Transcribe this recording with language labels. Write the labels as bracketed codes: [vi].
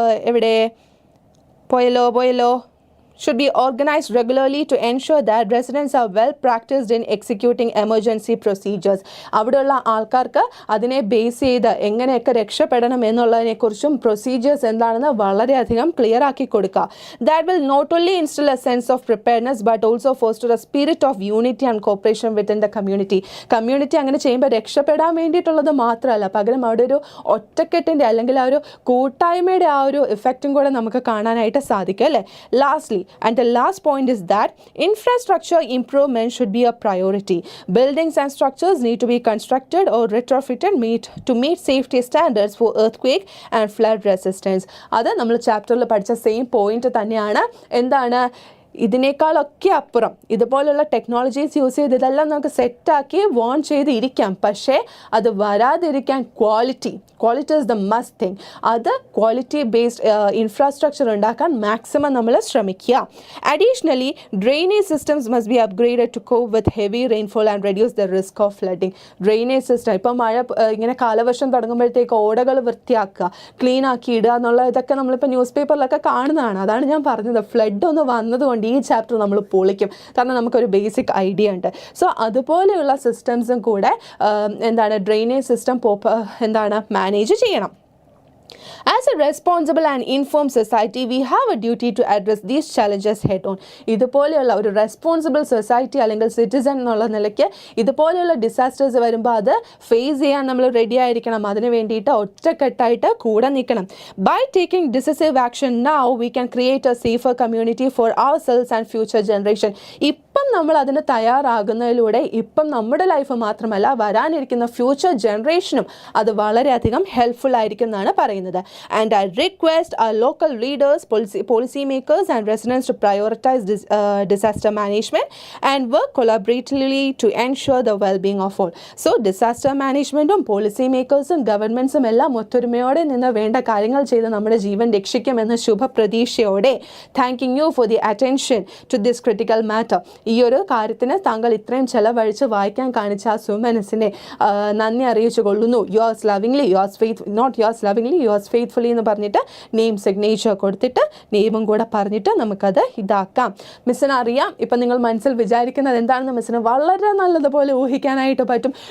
[ml] എവിടെ പോയല്ലോ [en] should be organized regularly to ensure that residents are well practiced in executing emergency procedures. [ml] അവിടെയുള്ള ആൾക്കാർക്ക് അതിനെ ബേസ് ചെയ്ത് എങ്ങനെയൊക്കെ രക്ഷപ്പെടണം എന്നുള്ളതിനെക്കുറിച്ചും പ്രൊസീജിയേഴ്സ് എന്താണെന്ന് വളരെയധികം ക്ലിയർ ആക്കി കൊടുക്കുക. [en] That will not only instill a sense of preparedness but also foster a spirit of unity and cooperation within the community. [ml] Community അങ്ങനെ ചെയ്യുമ്പോൾ രക്ഷപ്പെടാൻ വേണ്ടിയിട്ടുള്ളത് മാത്രമല്ല, പകരം അവിടെ ഒരു ഒറ്റക്കെട്ടിൻ്റെ അല്ലെങ്കിൽ ആ ഒരു കൂട്ടായ്മയുടെ ആ ഒരു ഇഫക്റ്റും കൂടെ നമുക്ക് കാണാനായിട്ട് സാധിക്കും അല്ലേ. [en] Lastly, and the last point is that infrastructure improvement should be a priority. Buildings and structures need to be constructed or retrofitted to meet safety standards for earthquake and flood resistance. [ml] അത് നമ്മൾ ചാപ്റ്ററിൽ പഠിച്ച same point തന്നെയാണ്. എന്താണ് ഇതിനേക്കാളൊക്കെ അപ്പുറം ഇതുപോലുള്ള technologies use ചെയ്ത് ഇതെല്ലാം നമുക്ക് സെറ്റാക്കി വോൺ ചെയ്ത് ഇരിക്കാം. പക്ഷേ അത് വരാതിരിക്കാൻ [en] Quality is the must thing. [ml] അത് ക്വാളിറ്റി ബേസ്ഡ് ഇൻഫ്രാസ്ട്രക്ചർ ഉണ്ടാക്കാൻ മാക്സിമം നമ്മൾ ശ്രമിക്കുക. [en] Additionally drainage systems must be upgraded to cope with heavy rainfall and reduce the risk of flooding. [ml] Drainage system ഇപ്പം മഴ ഇങ്ങനെ കാലവർഷം തുടങ്ങുമ്പോഴത്തേക്ക് ഓടകൾ വൃത്തിയാക്കുക, ക്ലീൻ ആക്കി ഇടുക എന്നുള്ള ഇതൊക്കെ നമ്മളിപ്പോൾ ന്യൂസ് പേപ്പറിലൊക്കെ കാണുന്നതാണ്. അതാണ് ഞാൻ പറഞ്ഞത്, ഫ്ലഡ് ഒന്ന് വന്നതുകൊണ്ട് ഈ ചാപ്റ്റർ നമ്മൾ പൊളിക്കും, കാരണം നമുക്കൊരു ബേസിക് ഐഡിയ ഉണ്ട്. സോ അതുപോലെയുള്ള സിസ്റ്റംസും കൂടെ ഡ്രെയിനേജ് സിസ്റ്റം മാനേജ് ചെയ്യണം. [en] As a responsible and informed society, we have a duty to address these challenges head on. [ml] ഇതുപോലെയുള്ള ഒരു റെസ്പോൺസിബിൾ സൊസൈറ്റി അല്ലെങ്കിൽ സിറ്റിസൺ എന്നുള്ള നിലയ്ക്ക് ഇതുപോലെയുള്ള ഡിസാസ്റ്റേഴ്സ് വരുമ്പോൾ അത് ഫേസ് ചെയ്യാൻ നമ്മൾ റെഡി ആയിരിക്കണം. അതിന് വേണ്ടിയിട്ട് ഒറ്റക്കെട്ടായിട്ട് കൂടെ നിൽക്കണം. [en] By taking decisive action now, we can create a safer community for ourselves and future generation. [ml] ഇപ്പം നമ്മൾ അതിന് തയ്യാറാകുന്നതിലൂടെ ഇപ്പം നമ്മുടെ ലൈഫ് മാത്രമല്ല വരാനിരിക്കുന്ന ഫ്യൂച്ചർ ജനറേഷനും അത് വളരെയധികം ഹെൽപ്ഫുൾ ആയിരിക്കും എന്നാണ് പറയുന്നത്. [en] And I request our local leaders, policy makers and residents to prioritize disaster management and work collaboratively to ensure the well-being of all. [ml] So disaster managementum policy makersum governmentsum എല്ലാം ഒത്തൊരുമയോടെ നിന്ന് വേണ്ട കാര്യങ്ങൾ ചെയ്ത് നമ്മുടെ ജീവൻ രക്ഷിക്കുമെന്ന ശുഭപ്രതീക്ഷയോടെ [en] thanking you for the attention to this critical matter. [ml] ഈ ഒരു കാര്യത്തിന് താങ്കൾ ഇത്രയും ചെലവഴിച്ച് വായിക്കാൻ കാണിച്ച ആ സുമനസിനെ നന്ദി അറിയിച്ചു കൊള്ളുന്നു. [en] yours lovingly, yours faithfully, [ml] not yours lovingly, yours faithfully എന്ന് പറഞ്ഞിട്ട് നെയിം സിഗ്നേച്ചർ കൊടുത്തിട്ട് നെയിമും കൂടെ പറഞ്ഞിട്ട് നമുക്കത് ഇതാക്കാം. മിസ്സിന് അറിയാം ഇപ്പം നിങ്ങൾ മനസ്സിൽ വിചാരിക്കുന്നത് എന്താണെന്ന് മിസ്സിന് വളരെ നല്ലതുപോലെ ഊഹിക്കാനായിട്ട് പറ്റും.